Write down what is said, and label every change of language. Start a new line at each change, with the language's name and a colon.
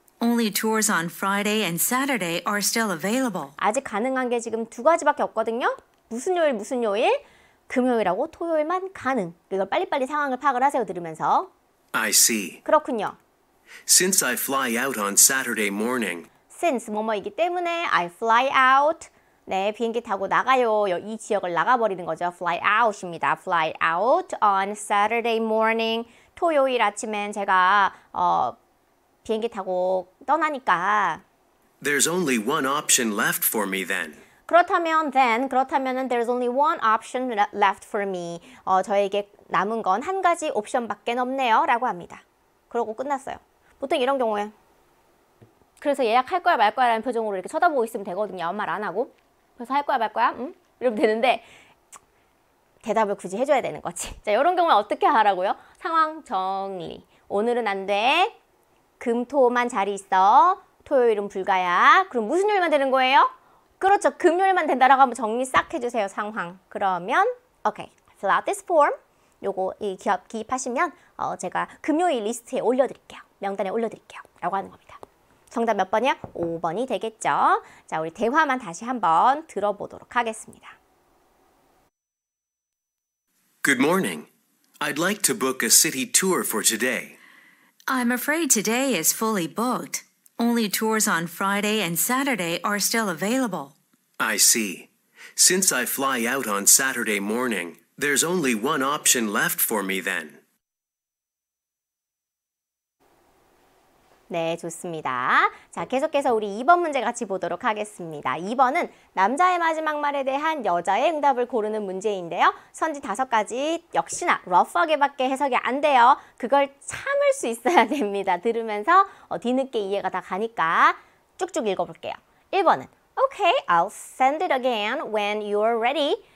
English: Only tours on Friday and Saturday are still available.
Korean: 아직 가능한 게 지금 두 가지밖에 없거든요. 무슨 요일 무슨 요일? 금요일하고 토요일만 가능. 이걸 빨리빨리 상황을 파악을 하세요. 들으면서.
English: I see.
Korean: 그렇군요.
English: Since I fly out on Saturday morning, Since
Korean: 뭐뭐이기 때문에
English: I fly out.
Korean: 네, 비행기 타고 나가요. 이 지역을 나가버리는 거죠.
English: Fly out입니다. Fly out on Saturday morning.
Korean: 토요일 아침엔 제가 비행기 타고 떠나니까.
English: there's only one option left for me then.
Korean: 그렇다면은
English: there's only one option left for me.
Korean: 저에게 남은 건 한 가지 옵션밖에 없네요. 라고 합니다. 그러고 끝났어요. 보통 이런 경우에 그래서 예약할 거야 말 거야 라는 표정으로 이렇게 쳐다보고 있으면 되거든요. 아무 말 안 하고. 그래서 할 거야 말 거야? 응? 이러면 되는데 대답을 굳이 해줘야 되는 거지. 자, 이런 경우는 어떻게 하라고요? 상황 정리. 오늘은 안 돼. 금, 토만 자리 있어. 토요일은 불가야. 그럼 무슨 요일만 되는 거예요? 그렇죠. 금요일만 된다라고 한번 정리 싹 해주세요. 상황. 그러면 오케이.
English: Fill out this form.
Korean: 요거 기입하시면 제가 금요일 리스트에 올려드릴게요. 명단에 올려드릴게요. 라고 하는 겁니다. 정답 몇 번이야? 5번이 되겠죠. 자, 우리 대화만 다시 한번 들어보도록 하겠습니다.
English: Good morning. I'd like to book a city tour for today. I'm afraid today is fully booked. Only tours on Friday and Saturday are still available. I see. Since I fly out on Saturday morning, there's only one option left for me then.
Korean: 네, 좋습니다. 자, 계속해서 우리 2번 문제 같이 보도록 하겠습니다. 2번은 남자의 마지막 말에 대한 여자의 응답을 고르는 문제인데요. 선지 5가지 역시나 러프하게밖에 해석이 안 돼요. 그걸 참을 수 있어야 됩니다. 들으면서 뒤늦게 이해가 다 가니까 쭉쭉 읽어볼게요. 1번은
English: Okay, I'll send it again when you're ready.